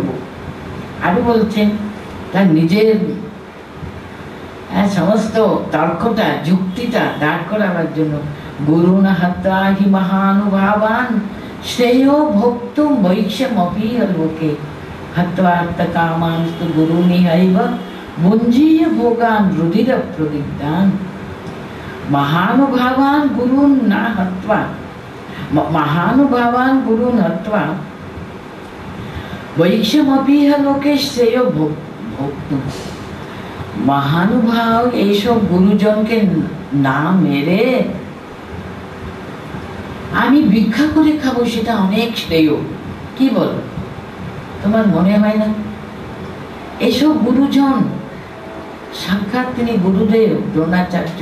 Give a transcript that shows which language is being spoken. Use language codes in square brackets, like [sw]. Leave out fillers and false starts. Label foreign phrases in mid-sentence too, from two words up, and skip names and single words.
[bn] আরো বলছেন তার নিজের সমস্ত তর্কটা যুক্তিটা দাঁড় করাবার জন্য, [sa] গুরুণ হত্বা হি মহানুভাবান শ্রেয় ভোক্তুম বৈক্ষমপীহ লোকে হত্বার্থ কামাংস্তু গুরুনিহৈব ভুঞ্জীয় ভোগান রুধির প্রতিজ্ঞান। महानुभावान गुरुन ना हत्वा, महानुभावान गुरुन हत्वा वैक्षमपीह लोके श्रेयो भोक्तुम। [bn] महानुभाव এইসব গুরুজনকে না মেরে আমি ভিক্ষা করে খাবো, সেটা অনেক শ্রেয়। কি বলো, তোমার মনে হয় না? এইসব গুরুজন সাক্ষাৎ তিনি গুরুদেব দ্রোণাচার্য।